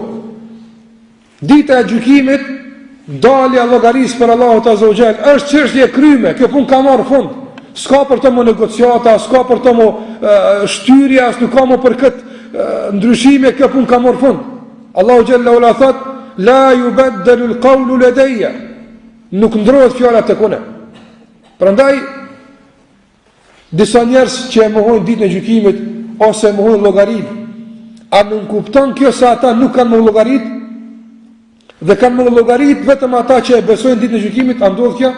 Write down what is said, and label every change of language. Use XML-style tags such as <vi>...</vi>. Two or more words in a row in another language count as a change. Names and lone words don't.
<sq>Dita e gjykimit, dalja llogarisë për Allahut</sq> <ar>عز وجل</ar> <sq>është çështje e kryme, kjo punë ka marrë fund. S'ka për të më negociata, s'ka për të më shtyrja, nuk ka më për këtë ndryshime, kjo punë ka marrë fund. Allahu</sq> <ar>جل علا</ar> <sq>thot,</sq> <ar>لا يبدل القول لدي.</ar> <sq>Nuk ndrohet fjala tek unë. Prandaj disa njerëz që e mohojnë ditën e gjykimit ose mohojnë llogarinë, a nuk kupton kjo se ata nuk kanë më llogarit? Dhe kanë më llogarit vetëm ata që e besojnë ditën e gjykimit, a ndodh kjo?</sq>